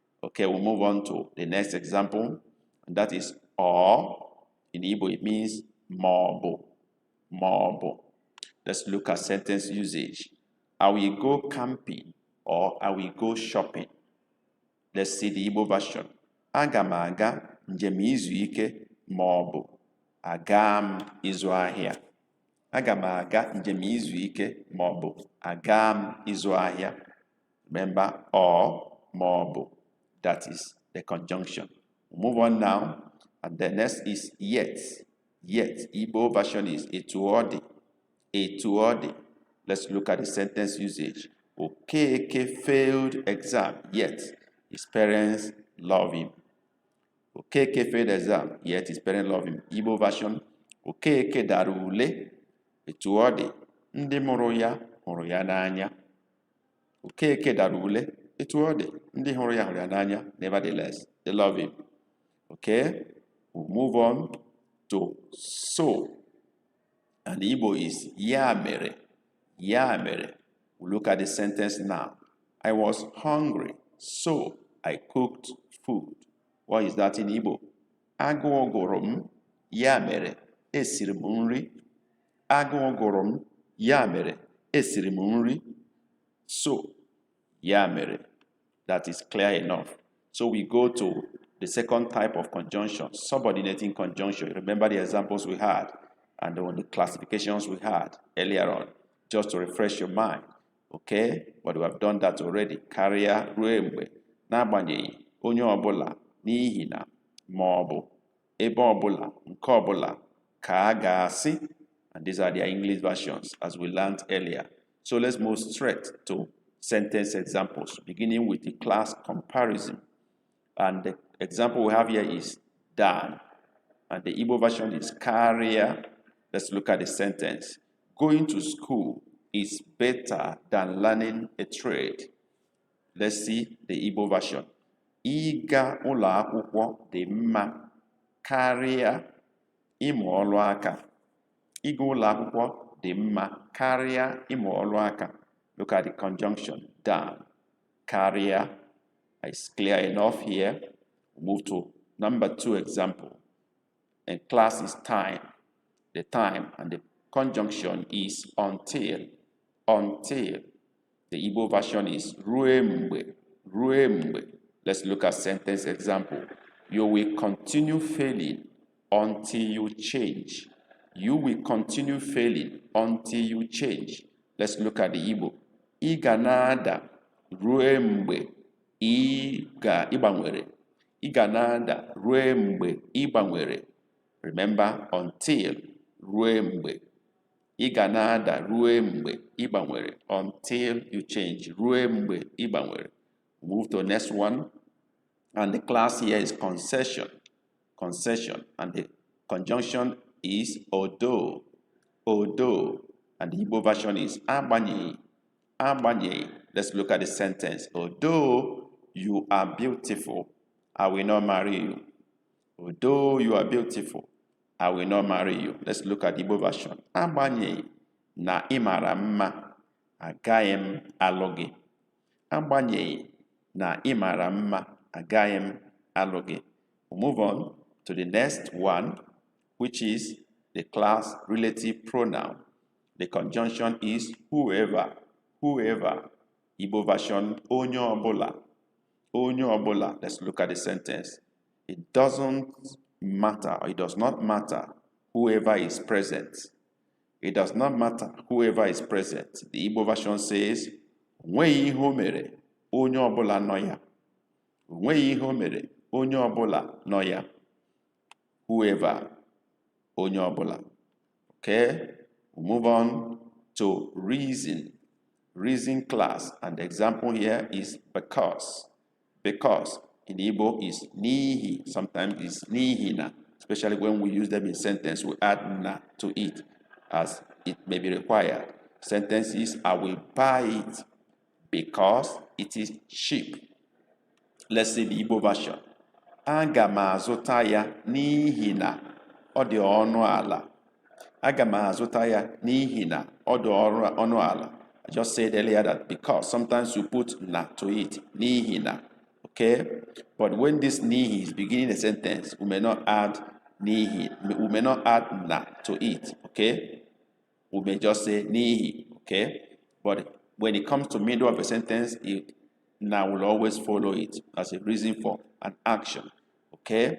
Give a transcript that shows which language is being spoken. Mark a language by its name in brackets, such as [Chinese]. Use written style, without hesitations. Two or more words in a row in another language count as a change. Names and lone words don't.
[English] Okay, we'll move on to the next example, and that is or. In Igbo, it means mobo. Mobo. Let's look at sentence usage. I will go camping or I will go shopping. Let's see the Igbo version. [Igbo] Aga m aga njem izu ike maọbụ aga m ịzụ ahịa. Aga m aga njem izu ike maọbụ aga m ịzụ ahịa. [English] Remember, or maọbụ. That is the conjunction. We'll move on now. And the next is yet. Yet. Igbo version is etuodi. Etuodi. Let's look at the sentence usage. Okeke failed exam, yet his parents love him. Okeke failed exam, yet his parents love him. Igbo version. [Igbo] Okeke dara ule. Etuodi. Ndị mụrụ ya n'anya. Okeke dara ule. Etuodi. Ndị hụrụ ya n'anya. [English] Nevertheless, they love him. Okay? We'll move on to so. And Igbo is [Igbo] ya mere. Ya mere. [English] We'll look at the sentence now. I was hungry, so I cooked food. What is that in Igbo? [Igbo] Agụụ gụrụ m, ya mere, esiri m nri. Agụụ gụrụ m, ya mere, esiri m nri. So, ya mere. [English] That is clear enough. So we go to the second type of conjunction, subordinating conjunction. Remember the examples we had and the classifications we had earlier on, just to refresh your mind. Okay? But we have done that already. [Igbo] Karịa ruo mgbe, n'agbanyeghị, onye ọbụla, n'ihi na, maọbụ, ebe ọbụla, nke ọbụla, ka a ga-asị. [English] And these are their English versions, as we learned earlier. So let's move straight to sentence examples, beginning with the class comparison. And the example we have here is Dan. And the Igbo version is karịa. Let's look at the sentence. Going to school is better than learning a trade. Let's see the Igbo version. [Igbo] Ịga ụlọ akwụkwọ dị mma karịa ịmụ ọrụ aka. Ịga ụlọ akwụkwọ dị mma karịa ịmụ ọrụ aka. [English] Look at the conjunction. Dan. Karịa. It's clear enough here. We'll move to number 2 example. And class is time. The time and the conjunction is until. Until. The Igbo version is [Igbo] rue mgbe. Rue mgbe. [English] Let's look at sentence example. You will continue failing until you change. You will continue failing until you change. Let's look at the Igbo. [Igbo] Ị ga na-ada rue mgbe ị ga-ịgbanwere. Ị ga na-ada rue mgbe ịgbanwere. [English] Remember, until, [Igbo] rue mgbe. Ị ga na-ada rue mgbe ịgbanwere. [English] Until you change. [Igbo] Rue mgbe ịgbanwere. [English] Move to the next one. And the class here is concession. Concession. And the conjunction is although. Although. And the Igbo version is agbanyeghị. [Igbo] Agbanyeghị. [English] Let's look at the sentence. Although you are beautiful, I will not marry you. Although you are beautiful, I will not marry you. Let's look at the Igbo version. [Igbo] Agbanyeghị na ị mara mma, agaghị m alụ gị. Agbanyeghị na ị mara mma, agaghị m alụ gị. [English] We'll move on to the next one, which is the class relative pronoun. The conjunction is whoever. Whoever. Igbo version, [Igbo] onye ọbụla. Onye ọbụla. [English] Let's look at the sentence. It doesn't matter, or it does not matter whoever is present. It does not matter whoever is present. The Igbo version says, [Igbo] nweghị ihe o mere, onye ọbụla nọ ya. Nweghị ihe o mere, onye ọbụla nọ ya. Whoever, onye ọbụla. [English] Okay? We'll move on to reason. Reason class. And the example here is because. Because in Igbo is nihi. Sometimes it's nihina. Especially when we use them in sentence, we add na to it as it may be required. Sentence is, I will buy it because it is cheap. Let's see the Igbo version. [Igbo] Aga m azụta ya n'ihi na ọ dị ọnụ ala. Aga m azụta ya n'ihi na ọ dị ọnụ ala. [English] I just said earlier that because sometimes you put na to it, [Igbo] nihi na, [English] okay? But when this nihi is beginning a sentence, we may not add nihi, we may not add na to it, okay? We may just say nihi, okay? But when it comes to middle of a sentence, na will always follow it as a reason for an action, okay?